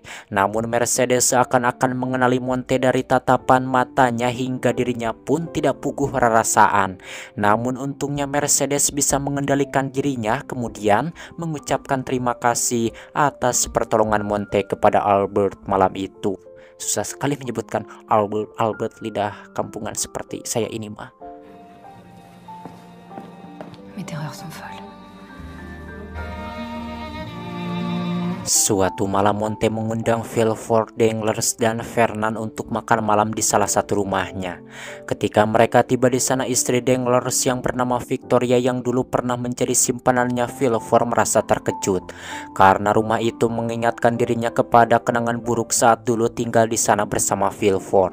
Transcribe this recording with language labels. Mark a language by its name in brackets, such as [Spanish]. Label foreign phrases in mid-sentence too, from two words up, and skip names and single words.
[Indonesian] Namun Mercedes seakan-akan mengenali Monte dari tatapan matanya hingga dirinya pun tidak [Sundanese] puguh rarasaan. [Indonesian] Namun untungnya Mercedes bisa mengendalikan dirinya, kemudian mengucapkan terima kasih atas pertolongan Monte kepada Albert malam itu. Susah sekali menyebutkan Albert lidah kampungan seperti saya ini mah. [French] Mes terreurs sont folles. [Indonesian] Suatu malam Monte mengundang Villefort, Danglars, dan Fernand untuk makan malam di salah satu rumahnya. Ketika mereka tiba di sana, istri Danglars yang bernama Victoria yang dulu pernah menjadi simpanannya Villefort merasa terkejut karena rumah itu mengingatkan dirinya kepada kenangan buruk saat dulu tinggal di sana bersama Villefort.